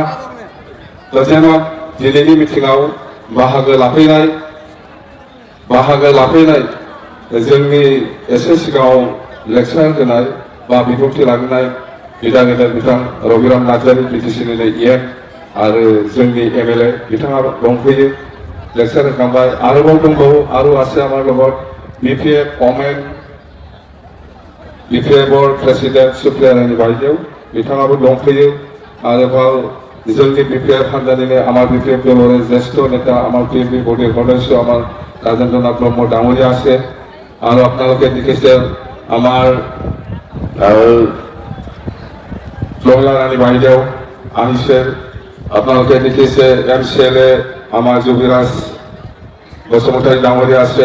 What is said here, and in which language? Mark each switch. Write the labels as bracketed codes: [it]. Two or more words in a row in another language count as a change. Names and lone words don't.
[brx] जेन' दिनैनि मिटिङाव बाहागो लाफैनाय जोंनि एसे सिगाङाव लेक्सार होनाय बा बिबुंथि लाबोनाय बिदा गेदेर बिथां रबिराम नार्जारि बिटिसिनिनो EM आरो जोंनि MLA बिथाङा दंफैयो लेक्सार होखांबाय। आरोबाव दंबावो आरो [as] আছে আমাৰ লগত [brx] BPF ओमेन BPFर प्रेसिडेन्ट सुप्रियारानि बायदेव बिथाङाबो दंफैयो। आरोबाव जोंनि BPF हान्जानिनो [as] আমাৰ BPF दलৰে জ্যেষ্ঠ নেতা আমাৰ PMP বৰ্ডৰ সদস্য আমাৰ ৰাজেন্দ্ৰনাথ ব্ৰহ্ম ডাঙৰীয়া আছে। আৰু আপোনালোকে দেখিছে আমাৰ প্ৰমীলা ৰাণী বাইদেউ আহিছে। আপোনালোকে দেখিছে MCLA আমাৰ জুবিৰাজ বসুমতাৰী ডাঙৰীয়া আছে।